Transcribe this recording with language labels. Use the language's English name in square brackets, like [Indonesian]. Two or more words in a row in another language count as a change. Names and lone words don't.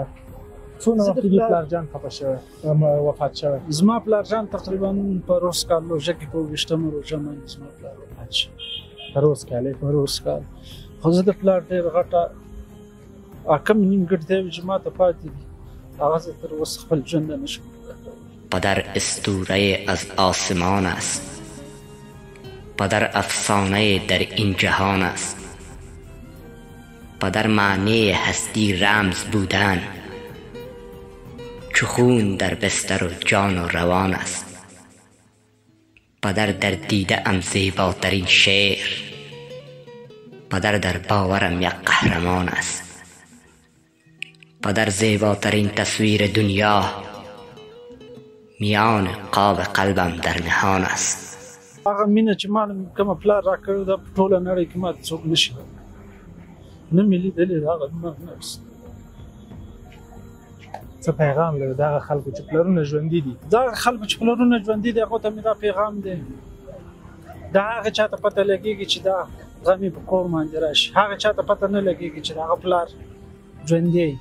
[Pashto] څونه وخت کېږي پلار جان خفه شوی، وفات شوی؟ زما پلار جان تقریبا په روز کال روژه کې په 28مه روژه باندې زما پلار وفات شو. روز کال. خو زه د پلار ډېر غټه کوم نیمګړتیاوې چې ما ته پاتې دي هغه زه تر اوسه خپل ژوند نه شم. [Persian] پدر اسطوره از آسمان است، پدر افسانه در این جهان است، پدر معنی هستی رمز بودن، چو خون در بستر و جان و روان است. پدر در دیده ام زیباترین شعر، پدر در باورم یک قهرمان است. پدر زیباترین تصویر دنیا، میان قاب قلبم در نهان است. [Pashto] هغه مینه چې ما کومه پلار راکړې ده په ټوله نړۍ کې ماته څوک نشي نه مې لیدلې. هغه څه پیغام لري دغه خلکو چې پلرونه ژوندي دي؟ دغه خلکو چې پلرونه ژوندي دي هغو ته مې دا پیغام دی، د هغه چا ته پته لګېږي چې دا غم یې په کور باندې راشي، هغه چا ته پته نه لګېږي چې د هغه پلار ژوندی دی.